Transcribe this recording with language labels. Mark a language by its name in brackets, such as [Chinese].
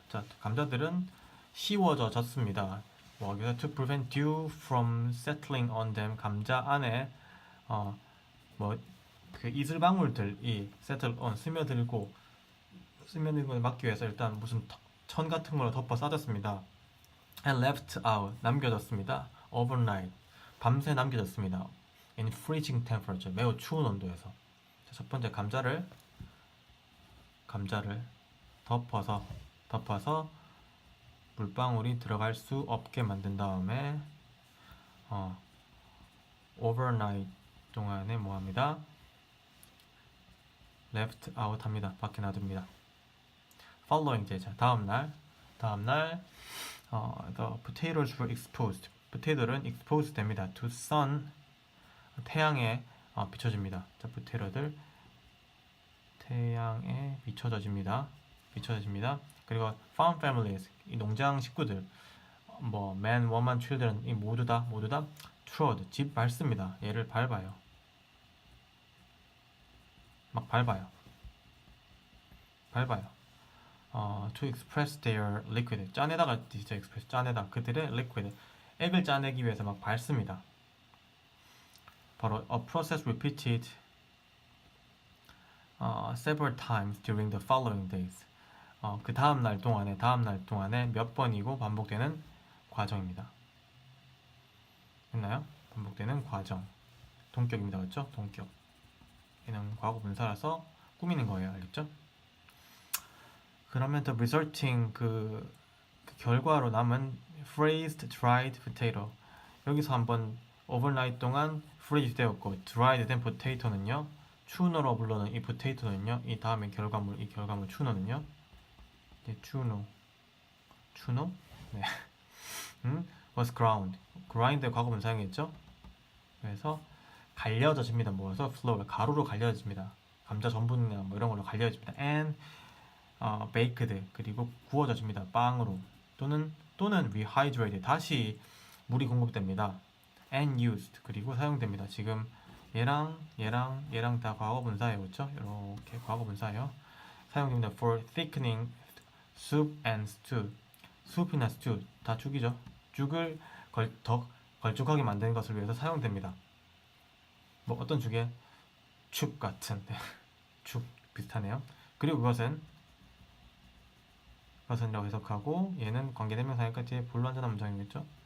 [Korean] 자, 감자들은 씌워졌습니다. 뭐 여기서 [English] to prevent dew from settling on them. [Korean] 감자 안에 그 이슬방울들이 settle on 스며들고 걸 막기 위해서 일단 무슨 천 같은 걸로 덮어 싸졌습니다. [English] And left out [Korean] 남겨졌습니다. Overnight 밤새 남겨졌습니다. [English] In freezing temperature [Korean] 매우 추운 온도에서. 자, 첫 번째 감자를 덮어서 물방울이 들어갈 수 없게 만든 다음에 overnight 동안에 뭐합니다? [English] left out [Korean] 합니다. 밖에 놔둡니다. [English] following day, [Korean] 자, 다음날 [English] the potatoes were exposed. [Korean] 포테이토는 expose 됩니다. to sun, 태양에 비춰집니다. 자, 포테이토들 태양에 비춰집니다. 그리고 farm families, 이 농장 식구들, 뭐 man, woman, children, 이 모두 다 trod, 집 밟습니다. 얘를 밟아요. 막 밟아요. [English] To express their liquid, [Korean] 짜내다가 진짜 express, 짜내다, 그들의 liquid, 액을 짜내기 위해서 막 밟습니다. [English] 바로 a process repeated several times during the following days. [Korean] 그 다음 날 동안에 몇 번이고 반복되는 과정입니다. 했나요? 반복되는 과정. 동격입니다. 그렇죠? 동격. 얘는 과거 분사라서 꾸미는 거예요. 알겠죠? [English] 그러면 the resulting [Korean] 그 결과로 남은 [English] freezed dried potato. [Korean] 여기서 한번 overnight 동안 freeze 되었고 dried 된 potato는요. 추노로 불러는 이 potato는요. 이 다음에 결과물 추노는요. 추노. 네. [English] was ground. [Korean] grind 과거분 사용했죠. 그래서 갈려져집니다. 모아서 flour 가루로 갈려집니다. 감자 전분이나 뭐 이런 걸로 갈려집니다. [English] and baked [Korean] 그리고 구워져집니다. 빵으로 또는 rehydrated 다시 물이 공급됩니다. [English] and used [Korean] 그리고 사용됩니다. 지금 얘랑 다 과거분사예요. 그렇죠? 이렇게 과거분사예요. 사용됩니다. [English] for thickening soup and stew. [Korean] soup이나 stew 다 죽이죠. 죽을 더 걸쭉하게 만드는 것을 위해서 사용됩니다. 뭐 어떤 죽에? 죽 같은 죽 비슷하네요. 그리고 그것은 이라고 해석하고 얘는 관계대명사니까 뒤에 불완전한 문장이겠죠.